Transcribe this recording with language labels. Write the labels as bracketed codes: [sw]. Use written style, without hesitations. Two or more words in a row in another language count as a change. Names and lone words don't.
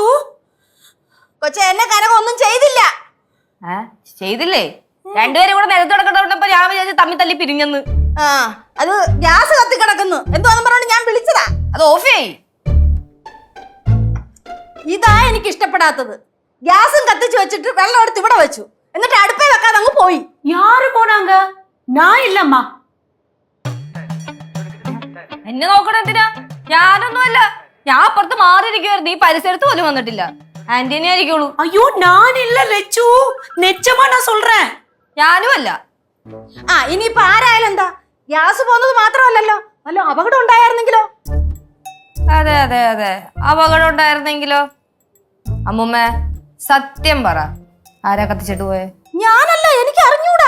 [ml] കൊച്ചെ എന്നെ കനക ഒന്നും ചെയ്തില്ല ചെയ്തില്ലേ രണ്ടുപേരും കൂടെ നിലത്ത് കിടക്കണ്ടപ്പോ ഞാൻ വിചാരിച്ചു തമ്മി തല്ലി പിരിഞ്ഞെന്ന് അത് ഗ്യാസ് കത്തി കിടക്കുന്നു എന്തോന്നും പറഞ്ഞോണ്ട് ഞാൻ വിളിച്ചതാ അത് ഓഫ് ചെയ് ഇതാ എനിക്ക് ഇഷ്ടപ്പെടാത്തത് ഗ്യാസും കത്തിച്ചു വെച്ചിട്ട് വെള്ളം എടുത്ത് ഇവിടെ വെച്ചു എന്നിട്ട് അടുപ്പേ വെക്കാതെ അങ്ങ് പോയി [ta] யாரு போனாங்க நான் இல்லம்மா [ml] എന്നെ നോക്കണം എന്തിനാ ഞാനൊന്നുമല്ല ഞാൻ അപ്പുറത്ത് മാറിയിരിക്കുവായിരുന്നു ഈ പരിസരത്ത് പോലും വന്നിട്ടില്ല ആന്റീനെ ആയിരിക്കുള്ളൂ [ta] ஐயோ நான் இல்ல லச்சு நிச்சயமா நான் சொல்றேன் [ml] ഞാനും അല്ല ഇനിയിപ്പോ ആരായാലും എന്താ ഗ്യാസ് പോകുന്നത് മാത്രമല്ലല്ലോ വല്ല അപകടം ഉണ്ടായിരുന്നെങ്കിലോ അതെ അതെ അതെ അപകടം ഉണ്ടായിരുന്നെങ്കിലോ അമ്മൂമ്മ സത്യം പറ ആരാ കത്തിച്ചിട്ട് പോയെ ഞാനല്ല എനിക്ക് അറിഞ്ഞൂടാ